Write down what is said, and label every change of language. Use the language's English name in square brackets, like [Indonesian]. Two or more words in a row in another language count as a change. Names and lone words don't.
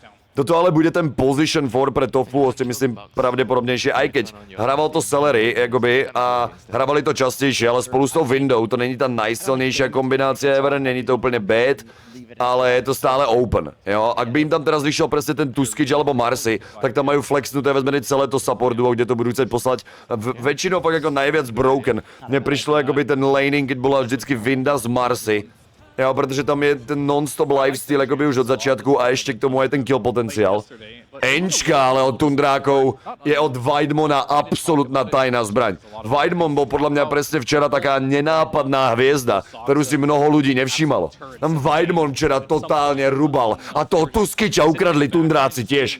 [Slovak] Toto ale bude ten position 4 pre Tofu, si myslím pravdepodobnejšie, aj keď hrával to Celery, jakoby, a hrávali to častejšie, ale spolu s tou Windou, to [Czech] není ta najsilnější [Slovak] kombinácia ever, [Czech] není to úplně [Slovak] bad, ale je to stále open, jo. Ak by im tam teraz vyšiel presne ten Tuskič alebo Marcy, tak tam majú flexnuté vezmeny celé to support duo, kde to budú chcieť poslať väčšinou fakt ako najviac broken. Mne prišlo akoby ten laning, keď bola vždycky Winda z Marcy. [Czech] Jo, protože tam je ten [English] non-stop lifestyle [Czech] jakoby už od začátku a ještě k tomu je ten kill potenciál. [Slovak] Enčka ale od Tundrákov je od Weidmona absolútna tajná zbraň. Weidmon bol podľa mňa presne včera taká nenápadná hviezda, ktorú si mnoho ľudí nevšímalo. Tam Weidmon včera totálne rubal a toho Tuskiča ukradli Tundráci tiež.